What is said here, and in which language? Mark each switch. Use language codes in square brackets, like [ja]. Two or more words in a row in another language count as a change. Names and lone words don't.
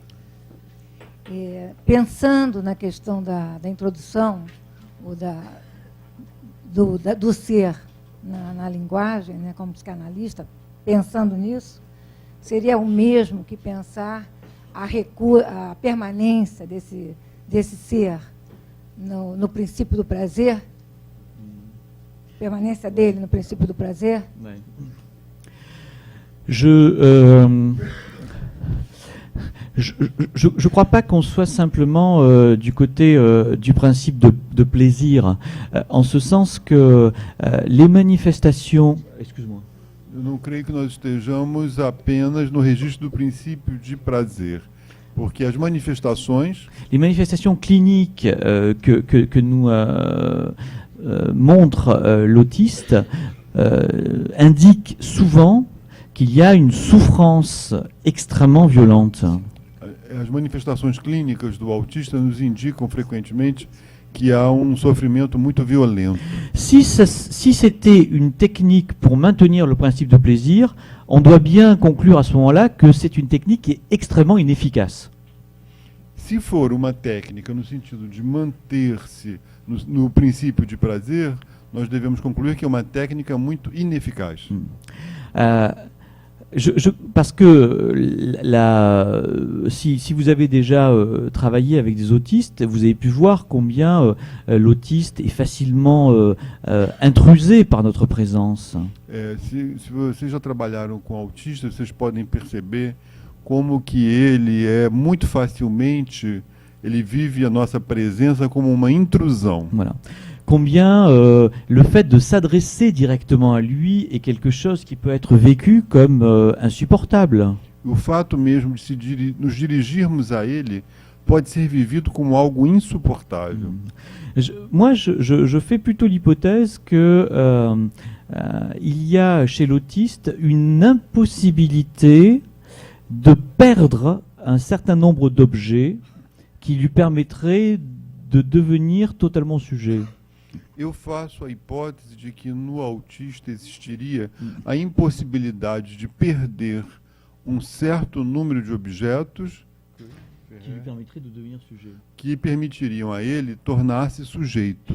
[pt] Pensando na questão da introdução, ou do ser na linguagem, né, como psicanalista, pensando nisso, seria o mesmo que pensar a permanência desse ser no princípio do prazer? Permanência dele no princípio do prazer? [fr] Je crois pas qu'on soit simplement du côté du principe de plaisir, en ce sens que les manifestations... Excuse-moi. [pt] Eu não creio que nós estejamos apenas no registro do princípio de prazer, porque as manifestações, [fr] Les manifestations cliniques que nous montre l'autiste indiquent souvent qu'il y a une souffrance extrêmement violente. [pt] as manifestações clínicas do autista nos indicam frequentemente que há sofrimento muito violento. [fr] Si c'était une technique pour maintenir le principe de plaisir, on doit bien conclure à ce moment-là que c'est une technique qui est extrêmement inefficace. [pt] Se for uma técnica no sentido de manter-se no princípio de prazer, nós devemos concluir que é uma técnica muito ineficaz. [fr] Parce que si vous avez déjà travaillé avec des autistes, vous avez pu voir combien l'autiste est facilement intrusé par notre présence. [pt] Se vocês já trabalharam com autistas, vocês podem perceber como que ele muito facilmente, ele vive a nossa presença como uma intrusão. [fr] Voilà. Combien le fait de s'adresser directement à lui est quelque chose qui peut être vécu comme insupportable. [pt] O fato mesmo de nos dirigirmos a ele pode ser vivido como algo insuportável. [fr] Moi, je fais plutôt l'hypothèse que il y a chez l'autiste une impossibilité de perdre un certain nombre d'objets qui lui permettraient de devenir totalement sujet. [pt] Eu faço a hipótese de que no autista existiria a impossibilidade de perder certo número de objetos [fr] Qui lui permettrait de devenir sujet. [pt] que permitiriam a ele tornar-se sujeito.